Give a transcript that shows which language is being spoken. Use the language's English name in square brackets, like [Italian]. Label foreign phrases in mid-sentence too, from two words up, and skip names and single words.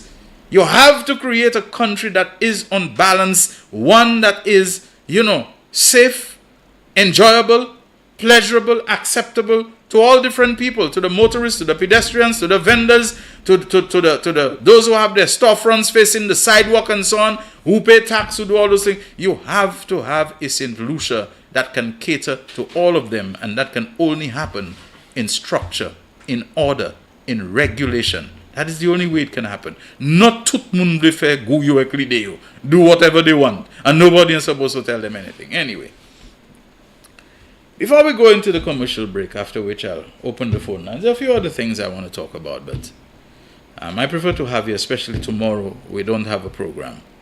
[English] You have to create a country that is on balance, one that is, safe, enjoyable, pleasurable, acceptable to all different people, to the motorists, to the pedestrians, to the vendors, to those who have their storefronts facing the sidewalk and so on, who pay tax, who do all those things. You have to have a St. Lucia that can cater to all of them, and that can only happen in structure, in order, in regulation. That is the only way it can happen. [Saint Lucian Creole French] Not tout moun de faire gouyo ek lideo. [English] Do whatever they want. And nobody is supposed to tell them anything. Anyway. Before we go into the commercial break, after which I'll open the phone lines, there are a few other things I want to talk about, but I prefer to have you, especially tomorrow. We don't have a program.